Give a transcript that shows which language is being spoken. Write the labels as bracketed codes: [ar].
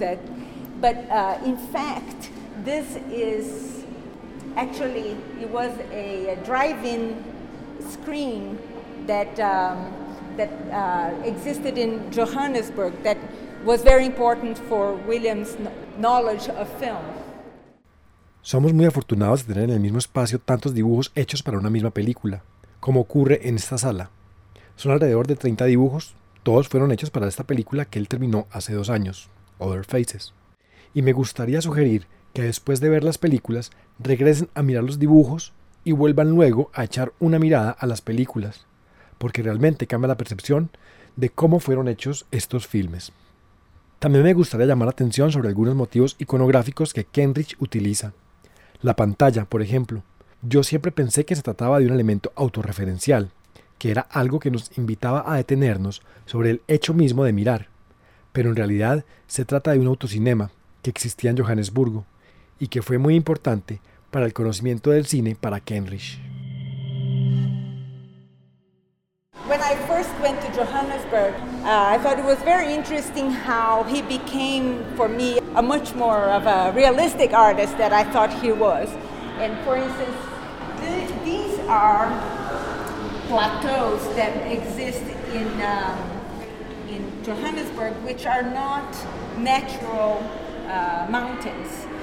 [en] In fact, this is actually, it was a drive-in screen that existed in Johannesburg that was very important for William's knowledge of film. [es] Somos muy afortunados de tener en el mismo espacio tantos dibujos hechos para una misma película, como ocurre en esta sala. Son alrededor de 30 dibujos, todos fueron hechos para esta película que él terminó hace 2 años, Other Faces. Y me gustaría sugerir que después de ver las películas, regresen a mirar los dibujos y vuelvan luego a echar una mirada a las películas, porque realmente cambia la percepción de cómo fueron hechos estos filmes. También me gustaría llamar la atención sobre algunos motivos iconográficos que Kendrick utiliza. La pantalla, por ejemplo. Yo siempre pensé que se trataba de un elemento autorreferencial, que era algo que nos invitaba a detenernos sobre el hecho mismo de mirar. Pero en realidad se trata de un autocinema que existía en Johannesburgo y que fue muy importante para el conocimiento del cine para Kendrick. [en] When I first went to Johannesburg, I thought it was very interesting how he became, for me, a much more of a realistic artist than I thought he was. And for instance, these are plateaus that exist in Johannesburg, which are not natural mountains.